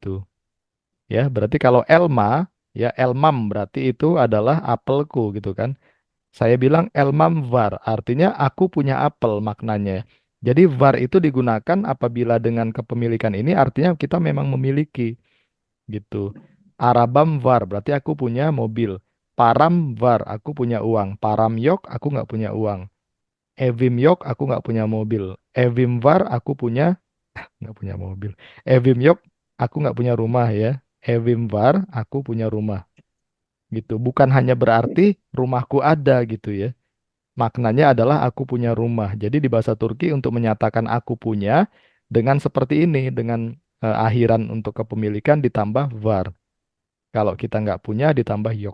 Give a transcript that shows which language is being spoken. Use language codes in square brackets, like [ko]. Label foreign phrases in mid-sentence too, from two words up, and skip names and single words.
[id] Ya, berarti kalau Elma, ya Elmam berarti itu adalah apelku gitu kan. Saya bilang [tr] Elmam var, [id] artinya aku punya apel maknanya. Jadi var itu digunakan apabila dengan kepemilikan ini artinya kita memang memiliki gitu. [tr] Arabam var [id] berarti aku punya mobil. [tr] Param var [id] aku punya uang. [tr] Param yok [id] aku nggak punya uang. [tr] Evim yok [id] aku nggak punya mobil. [tr] Evim var [id] aku punya nggak punya mobil. [tr] Evim yok [id] aku nggak punya rumah ya. [tr] Evim var [id] aku punya rumah gitu. Bukan hanya berarti rumahku ada gitu ya. Maknanya adalah aku punya rumah. Jadi di bahasa Turki untuk menyatakan aku punya dengan seperti ini, dengan akhiran untuk kepemilikan ditambah var. Kalau kita nggak punya ditambah yok.